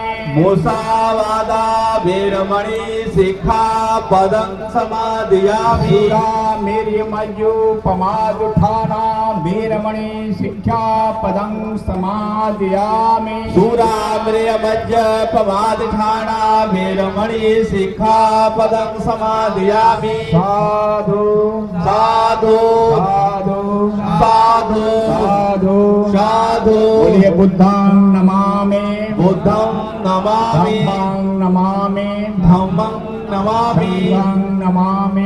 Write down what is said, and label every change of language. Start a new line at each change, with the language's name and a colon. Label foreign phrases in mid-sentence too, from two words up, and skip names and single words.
Pali: मुसावादा वेरमणि सिक्खापदं समादयामि मेर्यमयोपमादुठाना वेरमणि सिक्खापदं समादयामि शूराम्रियमज्जपमादठाना वेरमणि सिक्खापदं समादयामि साधु साधु साधु साधु साधु साधु बोलिए बुद्धं नमामि बुद्धं नमामि धम्मं नमामि धम्मं नमामि संघं नमामि